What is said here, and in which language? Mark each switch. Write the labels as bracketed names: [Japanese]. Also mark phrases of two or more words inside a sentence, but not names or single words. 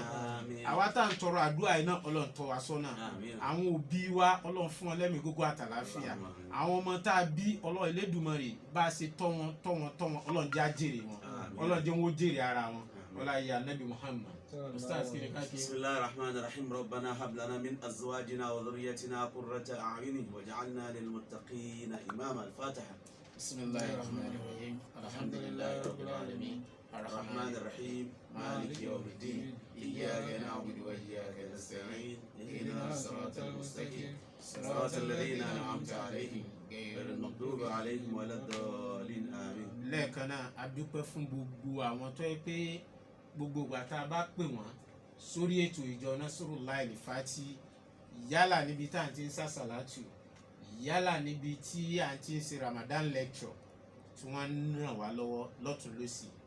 [Yoruba] Àwa tá à ń tọrọ àdúrà yìí náà, Ọlọ́run tọ́ wa sọ́nà. Àwọn òbí wa, Ọlọ́run fún wọn lẹ́mìí gógó àtàlàáfíà. Àwọn ọmọ tá a bí, Ọlọ́run Elédùmarè bá a ṣe tọ́ wọn, Ọlọ́run jẹ́ á jèrè wọn, Ọlọ́run jẹ́ wọn ó jèrè ara wọn. Ọlá ìyá Nabi Muhammad. Ustaz kí ni ká kí. [Arabic] بسم الله الرحمن الرحيم ربنا هب لنا من أزواجنا وذرياتنا قرة أعين واجعلنا للمتقين إماما. al-Fatiha. بسم الله الرحمن الرحيم الحمد لله رب العالمين. الرحمن الرحيم مالك يوم الدين إياك نعبد وإياك نستعين اهدنا الصراط المستقيم صراط الذين أنعمت عليهم غير المغضوب عليهم ولا الضالين آمين. [Yoruba] Lẹ́ẹ̀kan náà a dúpẹ́ fún gbogbo àwọn tó yẹ pé gbogbo ìgbà tá a bá pè wọ́n sórí ètò ìjọ Nasrullah Al-Fati, yálà níbi tá à ń ti ń sàṣàlátù, yálà níbi tí à ń ti ń ṣe Ramadan lecture, tí wọ́n ń ràn wá lọ́wọ́ lọ́tùn lósì.